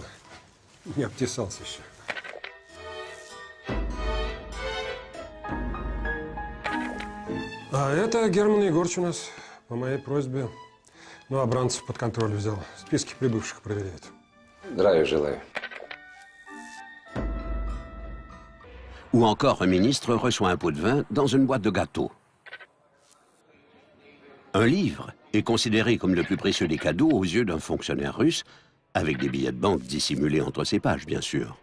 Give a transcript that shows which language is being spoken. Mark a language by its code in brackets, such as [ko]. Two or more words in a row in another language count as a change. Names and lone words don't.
[ru] Не обтесался еще. А это Герман Егорович у нас, по моей просьбе. Ну, Абрамцев под контроль взял. Списки прибывших проверяет. Здравия желаю. [fr] Ou encore un ministre reçoit un pot de vin dans une boîte de gâteaux. Un livre est considéré comme le plus précieux des cadeaux aux yeux d'un fonctionnaire russe, avec des billets de banque dissimulés entre ses pages, bien sûr.